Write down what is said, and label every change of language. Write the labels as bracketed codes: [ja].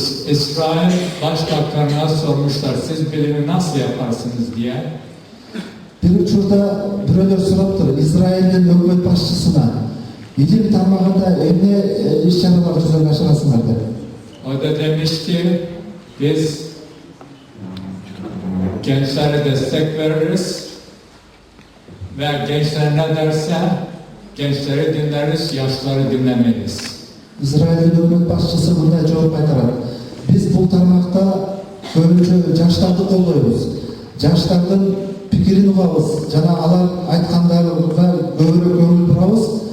[tr] İsrail Başbakanı'na sormuşlar, siz bilimi nasıl yaparsınız diye. [ky] Bir учурда бирөөлөр сураптыр, Израилдин өкмөт башчысына илим тармагында эмне иш-чаралар жүзөгө ашырасыңар деп. [tr] O da demiş ki, biz gençlere destek veririz ve gençler ne derse gençleri dinleriz, yaşları dinlemeyiz. [ky] Израилдин өкмөт башчысы мындай жооп кайтарат. Биз бул тармакта көбүнчө жаштарды колдойбуз. Жаштардын пикирин угабыз жана алар айткандарга көбүрөөк көңүл бурабыз.